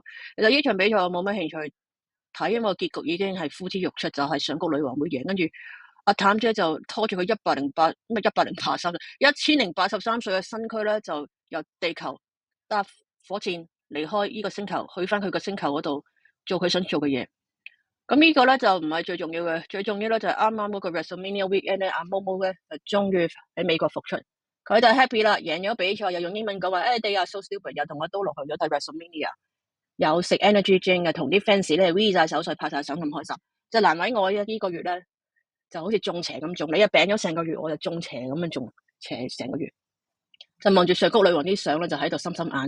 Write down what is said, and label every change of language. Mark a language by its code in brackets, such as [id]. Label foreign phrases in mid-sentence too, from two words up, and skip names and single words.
[yue] 其實呢場比賽我冇乜興趣睇，因為結局已經係呼之欲出，就係上谷女王會贏，跟住阿譚姐就拖住佢1083歲嘅身軀咧，就由地球搭火箭離開呢個星球，去翻佢個星球嗰度做佢想做嘅嘢。咁呢個咧就唔係最重要嘅，最重要咧就係啱啱嗰個 WrestleMania weekend 咧，阿 Momo 咧就終於喺美國復出，佢就 happy 啦，贏咗比賽，又用英文講話 ， [en] they are so stupid， [yue] 又同阿都落去咗睇 WrestleMania，又食 [en] energy drink [yue] 嘅，同啲 fans 咧 V 晒手勢，拍晒手咁開心。即係難為我呢個月咧，就好似中邪咁中，你一病咗成個月，我就中邪咁樣中邪成個月。就望住上谷女王啲相咧，就喺度心心眼。